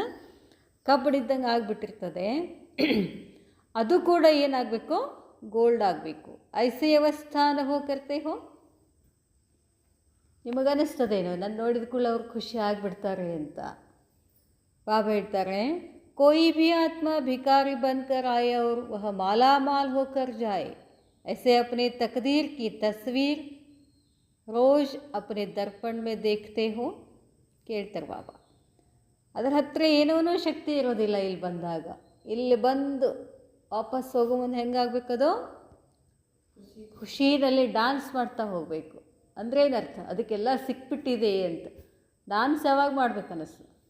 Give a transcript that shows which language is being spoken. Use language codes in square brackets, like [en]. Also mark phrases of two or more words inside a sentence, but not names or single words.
[kn] ಕಬ್ಬಣಿದ್ದಂಗೆ ಆಗಿಬಿಟ್ಟಿರ್ತದೆ. ಅದು ಕೂಡ ಏನಾಗಬೇಕು? ಗೋಲ್ಡ್ ಆಗಬೇಕು. [hi] ऐसे अवस्था अनुभव करते हो. [kn] ನಿಮಗನ್ನಿಸ್ತದೇನೋ ನಾನು ನೋಡಿದ ಕೂಡ ಅವ್ರು ಖುಷಿ ಆಗಿಬಿಡ್ತಾರೆ ಅಂತ. ಬಾಬಾ ಹೇಳ್ತಾರೆ, [hi] कोई भी आत्मा भिखारी बनकर आए और वह माला माल होकर जाए, ऐसे अपने तकदीर की तस्वीर रोज़ अपने दर्पण में देखते हो. [kn] ಕೇಳ್ತಾರೆ ಬಾಬಾ. ಅದರ ಹತ್ತಿರ ಏನೋ ಶಕ್ತಿ ಇರೋದಿಲ್ಲ ಇಲ್ಲಿ ಬಂದಾಗ. ಇಲ್ಲಿ ಬಂದು ವಾಪಸ್ ಹೋಗೋ ಮುಂದೆ ಹೆಂಗಾಗಬೇಕದು? ಖುಷಿನಲ್ಲಿ ಡ್ಯಾನ್ಸ್ ಮಾಡ್ತಾ ಹೋಗಬೇಕು. ಅಂದರೆ ಏನರ್ಥ? ಅದಕ್ಕೆಲ್ಲ ಸಿಕ್ಬಿಟ್ಟಿದೆ ಅಂತ. ಡ್ಯಾನ್ಸ್ ಯಾವಾಗ ಮಾಡ್ಬೇಕು ಅನ್ನಿಸ್ತು?